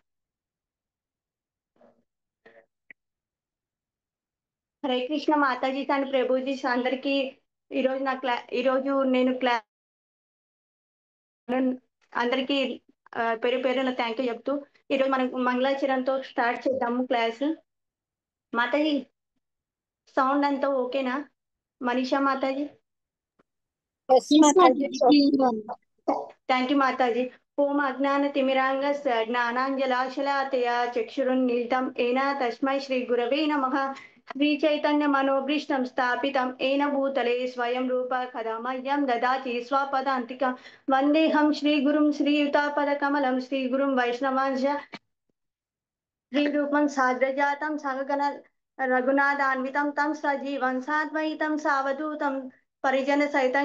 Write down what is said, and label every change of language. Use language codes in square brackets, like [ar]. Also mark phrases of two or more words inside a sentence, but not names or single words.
[te] హరే కృష్ణ మాతాజీ అండ్ ప్రభుజీ అందరికి ఈరోజు నేను అందరికి పేరు పేరున [en] thank you [te] చెప్తూ ఈరోజు మనం మంగళాచరణతో స్టార్ట్ చేద్దాము క్లాస్. మాతాజీ సౌండ్ అంతా ఓకేనా? మనీషా మాతాజీ [en] Yes, Yes, Mataji. Mataji. thank you [sa] మాతాజీ. ఓం అజ్ఞాన తిమిరాంగస్య జ్ఞానాంజలాశలాతయ చక్షురున్మిలితం ఏన తస్మై శ్రీ గురవే నమః. श्री चैतन्य मनोभीष्टं स्थापितं येन भूतले स्वयं रूप कदा मह्यं ददाति स्वपदान्तिकं वन्देऽहं श्रीगुरुं श्रीयुतापदकमलं श्रीगुरुं वैष्णवांश श्रीरूपं साग्रजातं सगगण रघुनाथान्वितं तं सजीवं साद्वैतं सावधूतं परिजनसहितं